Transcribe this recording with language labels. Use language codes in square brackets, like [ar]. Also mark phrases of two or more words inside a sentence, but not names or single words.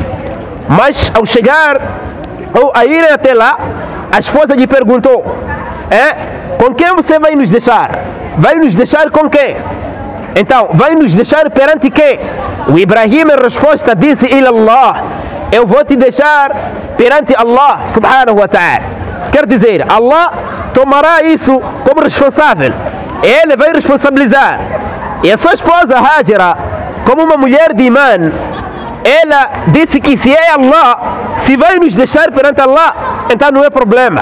[pt] Mas ao chegar, ou a irem até lá, a esposa lhe perguntou, com quem você vai nos deixar? Vai nos deixar com quem? Então, vai nos deixar perante quem? O Ibrahim, em resposta, disse, ilallah, eu vou te deixar perante Allah [ar] سبحانه وتعالى. [pt] Quer dizer, Allah tomará isso como responsável, ele vai responsabilizar. E a sua esposa Hajra, como uma mulher de imã, ela disse que se é Allah, se vai nos deixar perante Allah, então não é problema.